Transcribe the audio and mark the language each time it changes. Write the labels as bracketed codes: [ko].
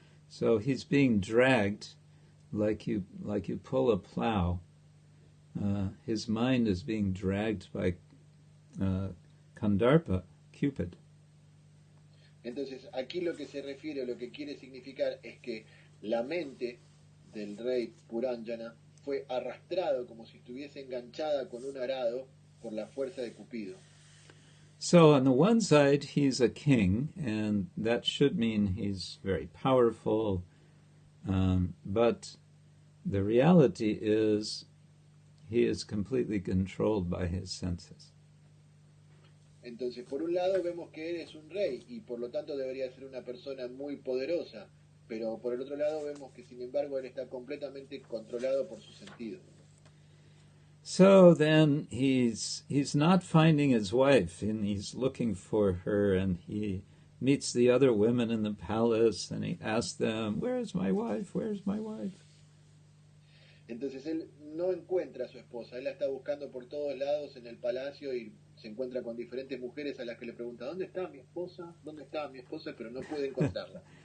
[en] So he's being dragged like you pull a plow. His mind is being dragged by Kandarpa, Cupid. [es] Entonces, aquí lo que se refiere, lo que quiere significar es que la mente del rey Puranjana fue arrastrado como si estuviese enganchada con un arado por la fuerza de Cupido. [en] So on the one side, he's a king, and that should mean he's very powerful, But the reality is he is completely controlled by his senses. [es] Entonces, por un lado vemos que él es un rey y por lo tanto debería ser una persona muy poderosa, pero por el otro lado vemos que sin embargo él está completamente controlado por sus sentidos. So then he's not finding his wife, and he's looking for her, and he meets the other women in the palace, and he asks them, "Where's my wife? Where's my wife?" Entonces él no encuentra a su esposa, él la está buscando por todos lados en el palacio y se encuentra con diferentes mujeres a las que le pregunta, ¿dónde está mi esposa? ¿Dónde está mi esposa? Pero no puede encontrarla.